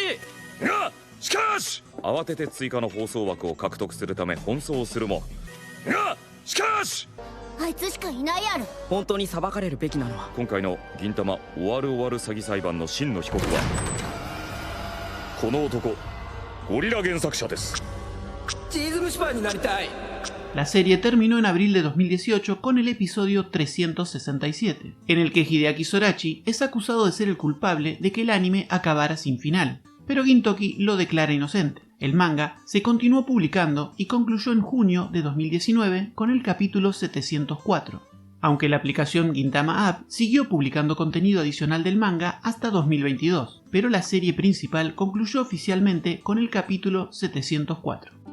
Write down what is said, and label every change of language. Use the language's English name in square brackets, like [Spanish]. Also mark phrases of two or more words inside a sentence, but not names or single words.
[Japanese] がしかし慌てて追加の放送枠を獲得するため奔走するも、がしかしあいつしかいないやろ。本当に裁かれるべきなのは、今回の銀魂終わる詐欺裁判の真の被告はこの男、ゴリラ原作者です。チーズ蒸しパンになりたい。 [Spanish] La serie terminó en abril de 2018 con el episodio 367, en el que Hideaki Sorachi es acusado de ser el culpable de que el anime acabara sin final, pero Gintoki lo declara inocente. El manga se continuó publicando y concluyó en junio de 2019 con el capítulo 704, aunque la aplicación Gintama App siguió publicando contenido adicional del manga hasta 2022, pero la serie principal concluyó oficialmente con el capítulo 704.